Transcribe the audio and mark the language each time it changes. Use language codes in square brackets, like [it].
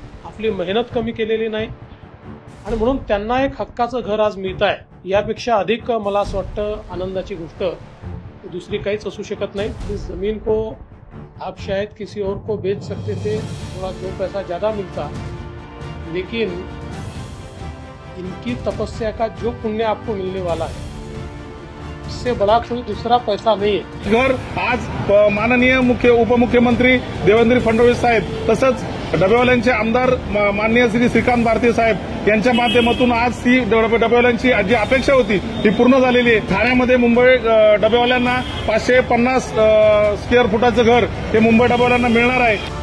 [mr] आपली मेहनत कमी केलेली नाही आणि म्हणून त्यांना एक हक्काचं घर आज मिळत आहे। यापेक्षा अधिक मला असं वाटतं आनंदाची गोष्ट दूसरी काहीच असू शकत नाही। [hi] इस जमीन को आप शायद किसी और को बेच सकते थे, थोड़ा दो पैसा ज़्यादा मिलता, लेकिन इनकी तपस्या का जो पुण्य आपको मिलने वाला है इससे बड़ा कोई दूसरा पैसा नहीं है। [mr] घर आज माननीय उपमुख्यमंत्री देवेंद्र फडणवीस साहेब तसंच डबेवाल्यांचे आमदार माननीय श्री श्रीकांत भारती साहेब यांच्या माध्यमातून आज ही डबेवाल्यांची जी अपेक्षा होती ती पूर्ण झालेली आहे। ठाण्यामध्ये मुंबई डबेवाल्यांना 550 स्क्वेअर फुटाचं घर हे मुंबई डबेवाल्यांना मिळणार आहे।